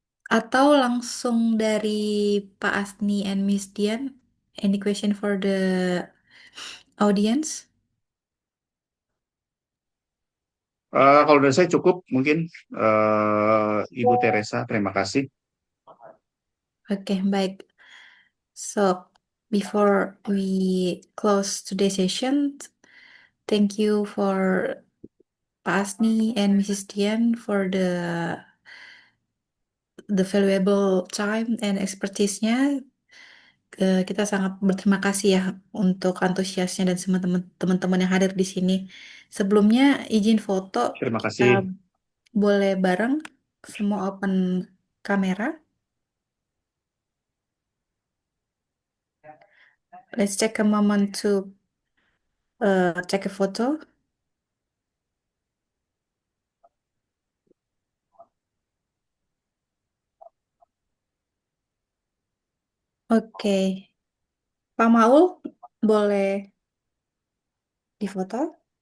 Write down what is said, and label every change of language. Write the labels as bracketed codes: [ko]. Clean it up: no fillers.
[id] Atau langsung dari Pak Asni and Miss Dian, [en] any question for the audience? [id] Kalau dari saya cukup mungkin Ibu Teresa, terima kasih. Oke, baik. [en] So, before we close today's session, Thank you for Pak Asni and Mrs. Dian for the valuable time and expertise-nya. [id] Kita sangat berterima kasih ya untuk antusiasnya dan semua teman-teman yang hadir di sini. Sebelumnya izin foto, Terima kita kasih. boleh bareng semua open kamera. [en] Let's take a moment to take a photo. [id] Oke, Pak Maul boleh difoto.